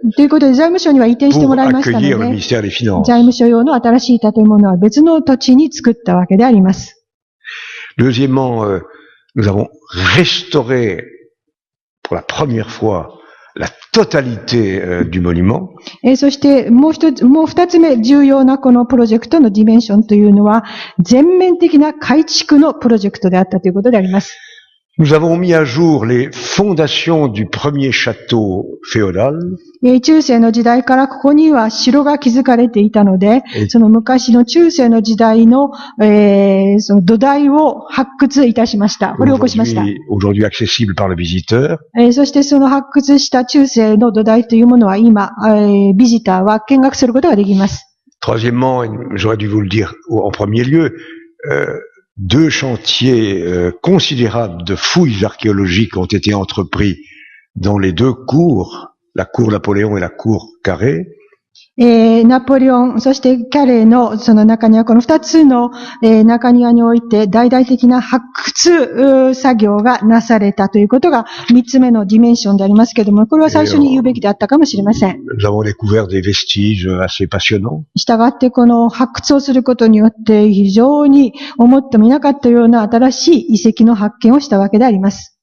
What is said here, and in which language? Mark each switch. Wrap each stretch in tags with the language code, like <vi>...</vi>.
<ja>ということで、財務省には移転してもらいましたので、財務省用の新しい建物は別の土地に作ったわけであります。</ja> <fr>Deuxièmement, nous avons restauré pour la première fois la totalité du monument.</fr> <ja>そしてもう二つ目重要なこのプロジェクトのディメンションというのは、全面的な改築のプロジェクトであったということであります。</ja> <fr>Nous avons mis à jour les fondations du premier château féodal.</fr> <ja>中世の時代からここには城が築かれていたので、その昔の中世の時代の、その土台を発掘いたしました。掘り起こしました。</ja> <fr>Aujourd'hui accessible par le visiteur.</fr> <ja>そしてその発掘した中世の土台というものは今、ビジターは見学することができます。</ja> <fr>Troisièmement, j'aurais dû vous le dire en premier lieu, 2 chantiers considérables de fouilles archéologiques ont été entrepris dans les 2 cours, la cour Napoléon et la cour Carré.</fr> <ja>ナポレオン、そしてキャレーのその中庭、この2つの、中庭において大々的な発掘作業がなされたということが3つ目のディメンションでありますけれども、これは最初に言うべきであったかもしれません。</ja> <fr>Nous avons découvert des vestiges assez passionnants.</fr> <ja>したがってこの発掘をすることによって非常に思ってもいなかったような新しい遺跡の発見をしたわけであります。</ja>